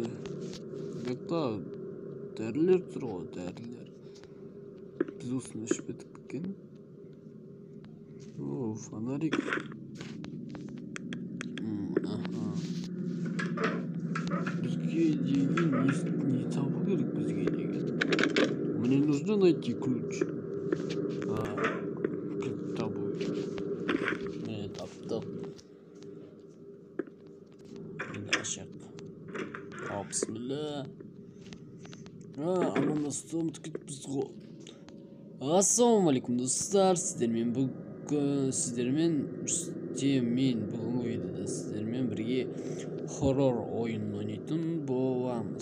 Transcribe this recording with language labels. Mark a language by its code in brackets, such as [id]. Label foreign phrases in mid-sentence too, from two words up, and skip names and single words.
[kk] Жақта дәрілер тұр ғой, дәрілер. Біз осыны ішпедік екен. О, фонарик. Бізге деген не табу керек бізге деген? [ru] Мне нужно найти ключ. [kk] Ключ табу керек. Міне таптық. Енді ашық. Бисмилля. Амандастым біз ғой. Ассалаумағалейкум достар, сіздермен бүгінгі видеода сіздермен бірге хоррор ойын ойнайтын боламыз.